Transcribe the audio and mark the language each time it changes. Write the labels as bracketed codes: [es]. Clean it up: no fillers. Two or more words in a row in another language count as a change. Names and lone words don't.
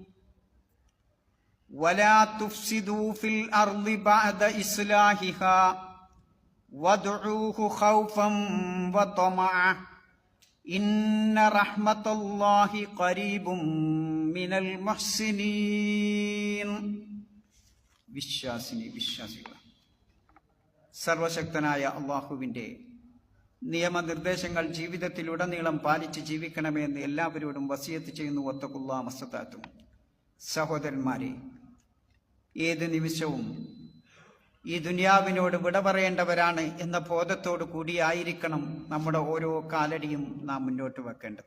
[ar] ولا تفسدوا في الأرض بعد إصلاحها وادعوه خوفا وطمعا إن رحمة الله قريب من المحسنين. [ml] വിശ്വാസികൾ സർവശക്തനായ അള്ളാഹുവിൻ്റെ നിയമനിർദ്ദേശങ്ങൾ ജീവിതത്തിലുടനീളം പാലിച്ച് ജീവിക്കണമെന്ന് എല്ലാവരോടും വസിയത്ത് ചെയ്യുന്നു. [ar] واتقوا الله ما استطعتم. [ml] സഹോദരന്മാരെ, ഏത് നിമിഷവും ഈ ദുനിയാവിനോട് വിട പറയേണ്ടവരാണ് എന്ന ബോധത്തോടു കൂടിയായിരിക്കണം നമ്മുടെ ഓരോ കാലടിയും നാം മുന്നോട്ട് വെക്കേണ്ടത്.